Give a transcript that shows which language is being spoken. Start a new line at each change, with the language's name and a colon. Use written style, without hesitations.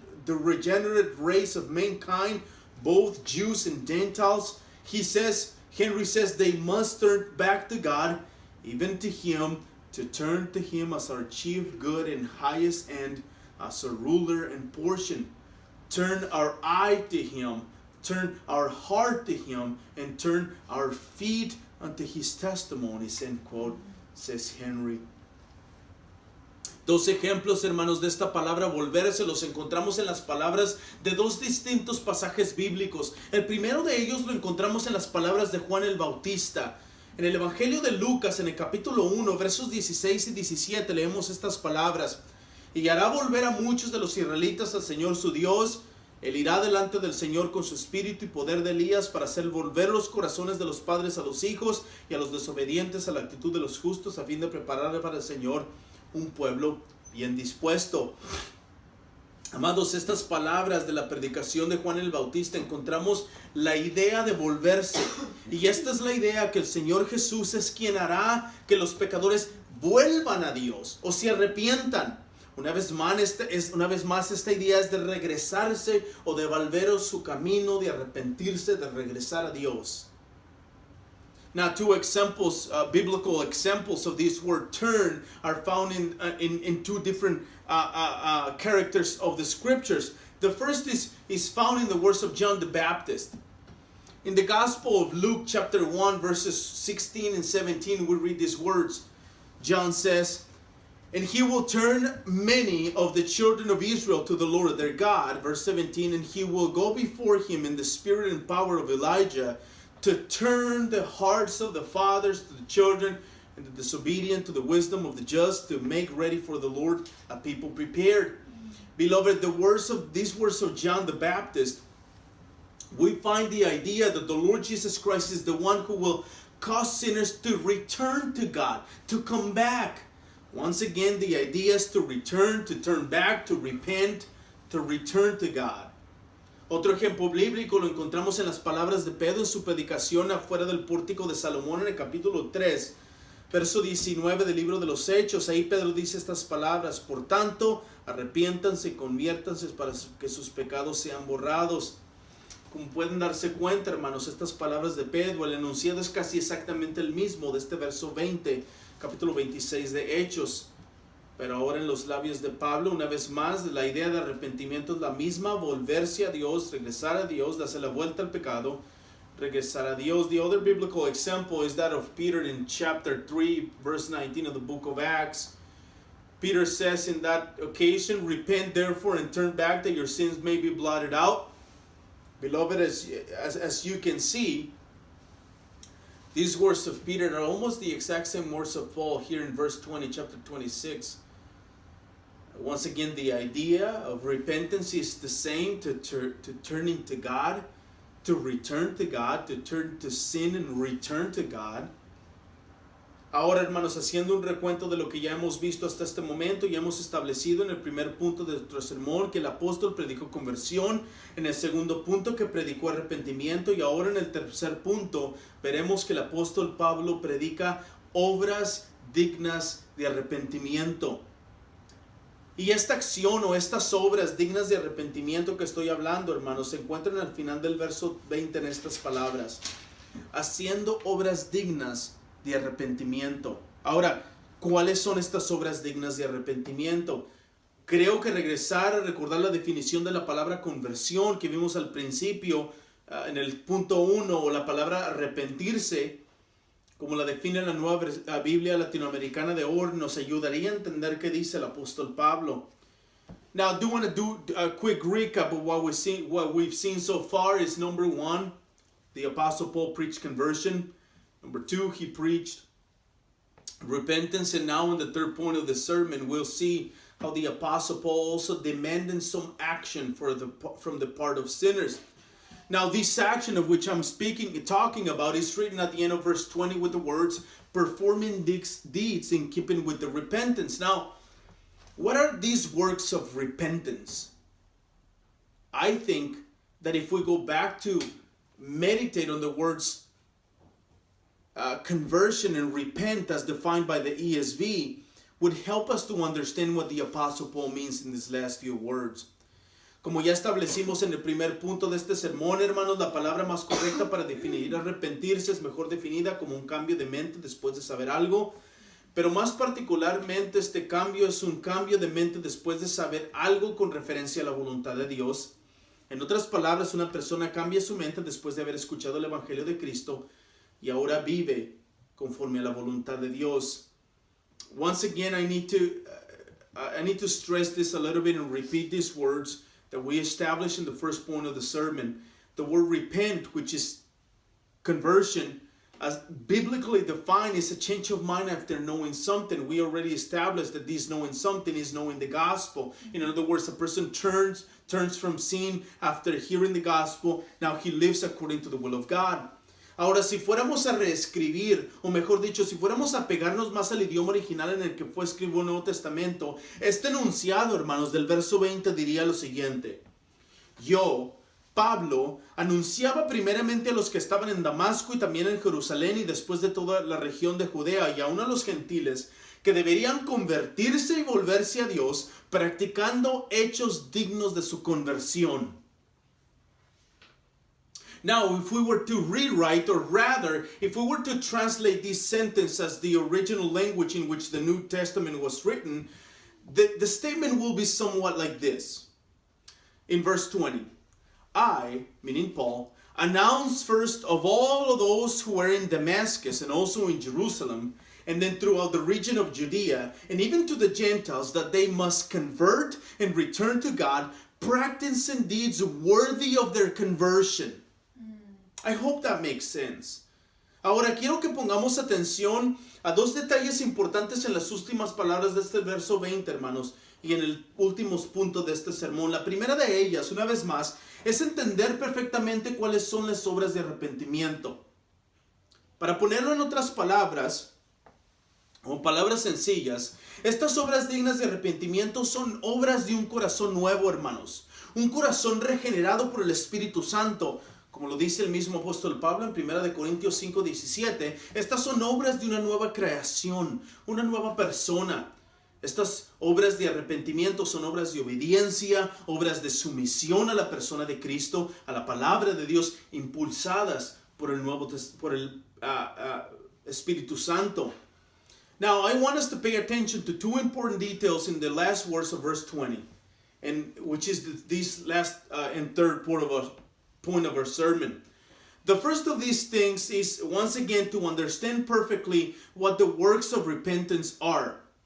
English: the regenerate race of mankind, both Jews and Gentiles, Henry says they must turn back to God, even to Him, to turn to Him as our chief good and highest end, as a ruler and portion. Turn our eye to Him, turn our heart to Him, and turn our feet unto His testimonies, end quote, says Henry.
Spanish: Dos ejemplos, hermanos, de esta palabra volverse los encontramos en las palabras de dos distintos pasajes bíblicos. El primero de ellos lo encontramos en las palabras de Juan el Bautista. En el Evangelio de Lucas, en el capítulo 1, versos 16 y 17, leemos estas palabras. Y hará volver a muchos de los israelitas al Señor su Dios. Él irá delante del Señor con su espíritu y poder de Elías para hacer volver los corazones de los padres a los hijos y a los desobedientes a la actitud de los justos, a fin de preparar para el Señor un pueblo bien dispuesto. Amados, estas palabras de la predicación de Juan el Bautista encontramos la idea de volverse. Y esta es la idea, que el Señor Jesús es quien hará que los pecadores vuelvan a Dios o se arrepientan. Una vez más, esta idea es de regresarse o de volver a su camino, de arrepentirse, de regresar a Dios.
English: Now, two examples, biblical examples of this word turn are found in two different characters of the scriptures. The first is found in the words of John the Baptist. In the Gospel of Luke chapter 1 verses 16 and 17, we read these words. John says, "And he will turn many of the children of Israel to the Lord their God." Verse 17, "And he will go before him in the spirit and power of Elijah, to turn the hearts of the fathers to the children, and the disobedient to the wisdom of the just, to make ready for the Lord a people prepared." Beloved, these words of John the Baptist, we find the idea that the Lord Jesus Christ is the one who will cause sinners to return to God, to come back. Once again, the idea is to return, to turn back, to repent, to return to God.
Spanish: Otro ejemplo bíblico lo encontramos en las palabras de Pedro en su predicación afuera del pórtico de Salomón en el capítulo 3, verso 19 del libro de los Hechos. Ahí Pedro dice estas palabras: "Por tanto, arrepiéntanse y conviértanse para que sus pecados sean borrados." Como pueden darse cuenta, hermanos, estas palabras de Pedro, el enunciado es casi exactamente el mismo de este verso 20, capítulo 26 de Hechos. Pero ahora en los labios de Pablo, una vez más, la idea de arrepentimiento es la misma: volverse a Dios, regresar a Dios, darse la vuelta al pecado, regresar a Dios.
English: The other biblical example is that of Peter in chapter 3, verse 19 of the book of Acts. Peter says in that occasion, "Repent therefore and turn back, that your sins may be blotted out." Beloved, as you can see, these words of Peter are almost the exact same words of Paul here in verse 20, chapter 26. Once again, the idea of repentance is the same, to turning to God, to return to God, to turn to sin and return to God.
Spanish: Ahora, hermanos, haciendo un recuento de lo que ya hemos visto hasta este momento, ya hemos establecido en el primer punto de nuestro sermón que el apóstol predicó conversión, en el segundo punto que predicó arrepentimiento, y ahora en el tercer punto veremos que el apóstol Pablo predica obras dignas de arrepentimiento. Y esta acción o estas obras dignas de arrepentimiento que estoy hablando, hermanos, se encuentran al final del verso 20 en estas palabras: haciendo obras dignas de arrepentimiento. Ahora, ¿cuáles son estas obras dignas de arrepentimiento? Creo que regresar a recordar la definición de la palabra conversión que vimos al principio en el punto 1, o la palabra arrepentirse, como la define la nueva Biblia latinoamericana de hoy, nos ayudaría a entender qué dice el apóstol Pablo.
English: Now, I do want to do a quick recap of what we've seen so far. Is number 1, the apostle Paul preached conversion. Number 2, he preached repentance. And now in the third point of the sermon, we'll see how the apostle Paul also demanded some action from the part of sinners. Now, this action of which I'm talking about is written at the end of verse 20 with the words, "performing deeds in keeping with the repentance." Now, what are these works of repentance? I think that if we go back to meditate on the words conversion and repent as defined by the ESV, would help us to understand what the apostle Paul means in these last few words.
Spanish: Como ya establecimos en el primer punto de este sermón, hermanos, la palabra más correcta para definir arrepentirse es mejor definida como un cambio de mente después de saber algo. Pero más particularmente este cambio es un cambio de mente después de saber algo con referencia a la voluntad de Dios. En otras palabras, una persona cambia su mente después de haber escuchado el Evangelio de Cristo y ahora vive conforme a la voluntad de Dios.
English: Once again, I need to stress this a little bit and repeat these words that we established in the first point of the sermon. The word repent, which is conversion, as biblically defined, is a change of mind after knowing something. We already established that this knowing something is knowing the gospel. In other words, a person turns from sin after hearing the gospel. Now he lives according to the will of God.
Spanish: Ahora, si fuéramos a reescribir, o mejor dicho, si fuéramos a pegarnos más al idioma original en el que fue escrito el Nuevo Testamento, este enunciado, hermanos, del verso 20 diría lo siguiente: yo, Pablo, anunciaba primeramente a los que estaban en Damasco y también en Jerusalén y después de toda la región de Judea y aún a los gentiles que deberían convertirse y volverse a Dios practicando hechos dignos de su conversión.
English: Now, if we were to rewrite, or rather, if we were to translate this sentence as the original language in which the New Testament was written, the statement will be somewhat like this. In verse 20, I, meaning Paul, announced first of all of those who were in Damascus and also in Jerusalem, and then throughout the region of Judea, and even to the Gentiles, that they must convert and return to God, practicing deeds worthy of their conversion. I hope that makes sense.
Spanish: Ahora quiero que pongamos atención a dos detalles importantes en las últimas palabras de este verso 20, hermanos, y en el último punto de este sermón. La primera de ellas, una vez más, es entender perfectamente cuáles son las obras de arrepentimiento. Para ponerlo en otras palabras, o palabras sencillas, estas obras dignas de arrepentimiento son obras de un corazón nuevo, hermanos. Un corazón regenerado por el Espíritu Santo. Como lo dice el mismo apóstol Pablo en 1 Corintios 5:17, estas son obras de una nueva creación, una nueva persona. Estas obras de arrepentimiento son obras de obediencia, obras de sumisión a la persona de Cristo, a la palabra de Dios, impulsadas por el Espíritu Santo.
English: Now, I want us to pay attention to two important details in the last words of verse 20, and which is this last and third point of our sermon. The first of these things is, once again, to understand perfectly what the works of repentance are.